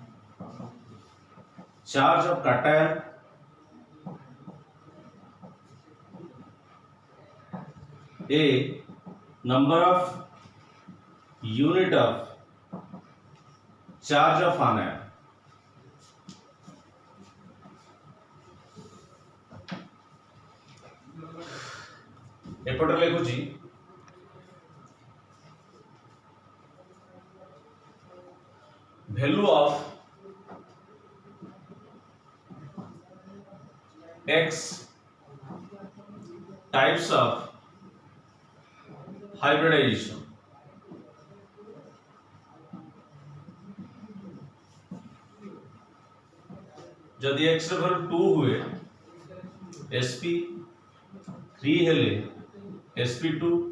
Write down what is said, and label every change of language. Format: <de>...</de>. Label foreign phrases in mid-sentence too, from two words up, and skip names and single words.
<en>charge of cation a number of unit of charge of anion</en> <or>ଏପଟେ ଲେଖୁଛି</or> <en>value of x types of hybridization</en> <or>ଯଦି x ରେ ଭାଲ୍ୟୁ 2 ହୁଏ sp3 ହେଲେ sp2</or>